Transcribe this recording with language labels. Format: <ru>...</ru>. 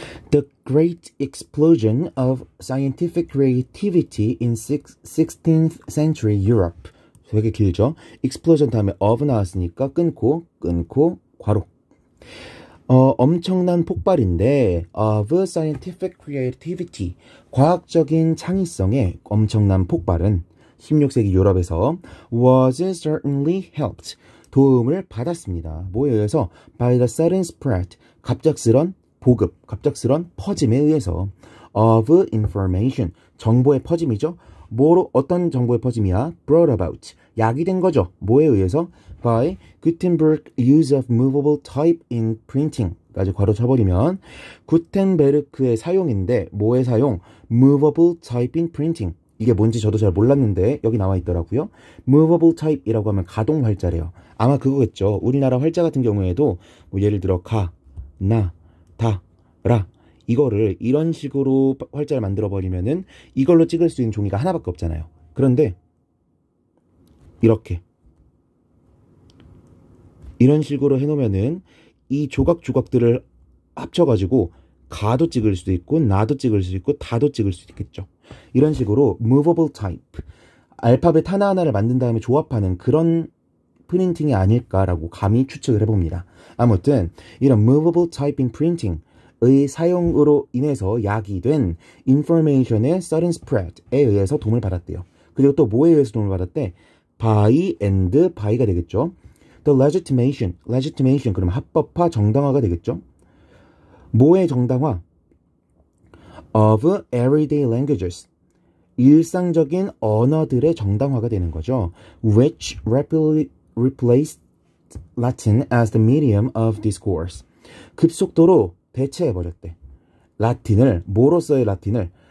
<en>The great explosion of scientific creativity in 16th century Europe.</en> <ko>되게 길죠? explosion 다음에 of 나왔으니까 끊고 괄호. 엄청난 폭발인데 of scientific creativity, 과학적인 창의성의 엄청난 폭발은 16세기 유럽에서</ko> <en>was certainly helped,</en> <ko>도움을 받았습니다. 뭐에 의해서?</ko> <en>by the sudden spread,</en> <ko>갑작스런 보급, 갑작스런 퍼짐에 의해서 of information, 정보의 퍼짐이죠. 뭐로, 어떤 정보의 퍼짐이야? brought about, 야기된 거죠. 뭐에 의해서?</ko> <en>by Gutenberg use of movable type in printing</en> <ko>까지 괄호 쳐버리면 구텐베르크의 사용인데 뭐의 사용?</ko> <en>movable type in printing.</en> <ko>이게 뭔지 저도 잘 몰랐는데 여기 나와 있더라고요. movable type이라고 하면 가동 활자래요. 아마 그거겠죠. 우리나라 활자 같은 경우에도 뭐 예를 들어 가, 나, 다, 라, 이거를 이런 식으로 활자를 만들어 버리면은 이걸로 찍을 수 있는 종이가 하나밖에 없잖아요. 그런데 이런 식으로 해놓으면은 이 조각들을 합쳐가지고 가도 찍을 수도 있고 나도 찍을 수 있고 다도 찍을 수 있겠죠. 이런 식으로 movable type, 알파벳 하나하나를 만든 다음에 조합하는 그런 프린팅이 아닐까라고 감히 추측을 해봅니다. 아무튼 이런 movable type in printing의 사용으로 인해서 야기된 information의 sudden spread에 의해서 도움을 받았대요. 그리고 또 뭐에 의해서 도움을 받았대? by and by가 되겠죠. The legitimation 그러면 합법화, 정당화가 되겠죠. 뭐의 정당화? of everyday languages, 일상적인 언어들의 정당화가 되는 거죠.</ko> <en>which replaced Latin as the medium of discourse.</en> <ko>급속도로 대체해버렸대. 라틴을, 뭐로서의 라틴을?</ko>